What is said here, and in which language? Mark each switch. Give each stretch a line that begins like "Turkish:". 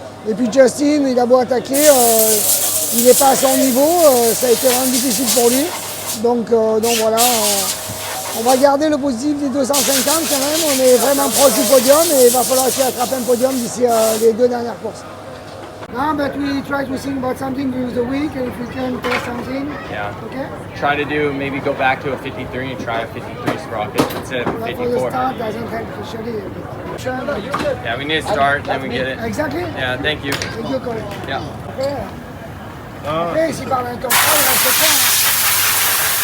French: Et puis Justin, il a beau attaquer. Il n'est pas à son niveau, ça a été vraiment difficile pour lui. Donc voilà, on va garder le positif des 250 quand même. On est vraiment proche du podium et il va falloir essayer d'attraper un podium d'ici les 2 dernières courses.
English: No, but we try to think about something during the week and if we can test something. Yeah. Okay. Try to do, maybe go back to a 53 and try a 53 sprocket instead of a But 54. for the start doesn't help especially. Yeah, we need to start and then we get it. Exactly. Yeah, thank you. Thank you, Cole. Yeah.
French: Après, s'il parle un top 3, il reste pas.